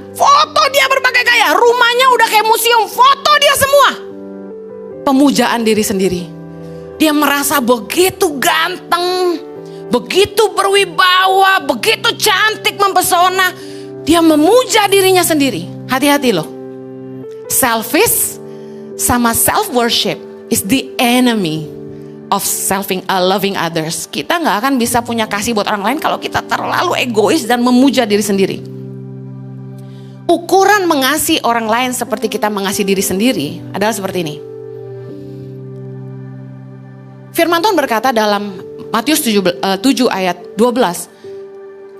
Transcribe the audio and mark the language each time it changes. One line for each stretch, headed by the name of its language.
Indonesian: Foto dia berbagai gaya. Rumahnya udah kayak museum. Foto dia semua. Pemujaan diri sendiri. Dia merasa begitu ganteng. Begitu berwibawa. Begitu cantik mempesona. Dia memuja dirinya sendiri. Hati-hati loh.
English: Selfish sama self-worship is the enemy of loving others.
Indonesian: Kita gak akan bisa punya kasih buat orang lain kalau kita terlalu egois dan memuja diri sendiri. Ukuran mengasihi orang lain seperti kita mengasihi diri sendiri adalah seperti ini. Firman Tuhan berkata dalam Matius 7 ayat 12.